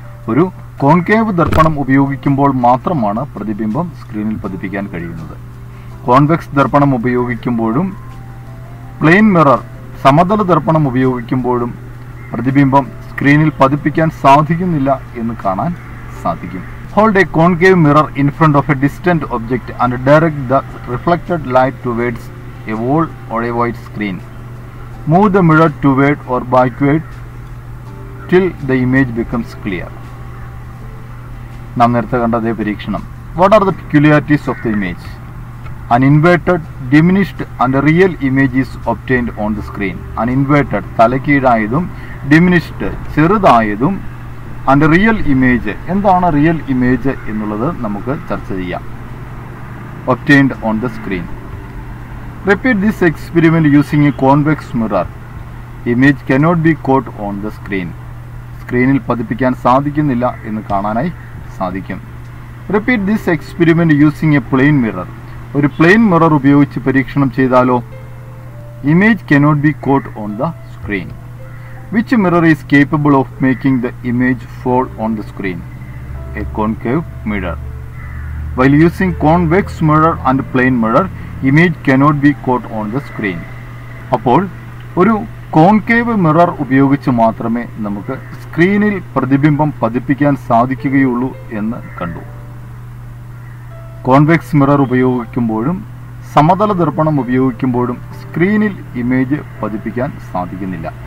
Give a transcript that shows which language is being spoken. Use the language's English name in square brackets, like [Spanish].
[Malayalam] ഒരു കോൺകേവ് ദർപ്പണം ഉപയോഗിക്കുമ്പോൾ മാത്രമാണ് പ്രതിബിംബം സ്ക്രീനിൽ പതിപ്പിക്കാൻ കഴിയുന്നത്. കോൺവെക്സ് ദർപ്പണം ഉപയോഗിക്കുമ്പോഴും പ്ലെയിൻ മിറർ സമതല ദർപ്പണം ഉപയോഗിക്കുമ്പോഴും പ്രതിബിംബം സ്ക്രീനിൽ പതിപ്പിക്കാൻ സാധിക്കുന്നില്ല എന്ന് കാണാൻ സാധിക്കും. [English] Hold a concave mirror in front of a distant object and direct the reflected light towards a wall or a white screen. Move the mirror toward or backward till the image becomes clear. [Malayalam] നാം നേരത്തെ കണ്ട അതേ പരീക്ഷണം. [English] What are the peculiarities of the image? An inverted, diminished and real image is obtained on the screen. An inverted [Malayalam] തലകീഴായതും [English] diminished [Malayalam] ചെറുതായതും [English] and real image, [Malayalam] എന്താണ് real image എന്നുള്ളത് നമുക്ക് ചർച്ച ചെയ്യാം. [English] Obtained on the screen. Repeat this experiment using a convex mirror. Image cannot be caught on the screen. [Malayalam] സ്ക്രീനിൽ പതിപ്പിക്കാൻ സാധിക്കുന്നില്ല എന്ന് കാണാനായി സാധിക്കും. [English] Repeat this experiment using a plane mirror. [Malayalam] ഒരു പ്ലെയിൻ മിറർ ഉപയോഗിച്ച് പരീക്ഷണം ചെയ്താലോ? [English] Image cannot be caught on the screen. Which mirror is capable of making the image fall on the screen? A concave mirror. While using convex mirror and plane mirror, image cannot be caught on the screen. [Malayalam] അപ്പോൾ ഒരു concave mirror ഉപയോഗിച്ച് മാത്രമേ നമുക്ക് സ്ക്രീനിൽ പ്രതിബിംബം പതിപ്പിക്കാൻ സാധിക്കുകയുള്ളൂ എന്ന് കണ്ടു. കോൺവെക്സ് മിറർ ഉപയോഗിക്കുമ്പോഴും സമതല ദർപ്പണം ഉപയോഗിക്കുമ്പോഴും സ്ക്രീനിൽ ഇമേജ് പതിപ്പിക്കാൻ സാധിക്കുന്നില്ല.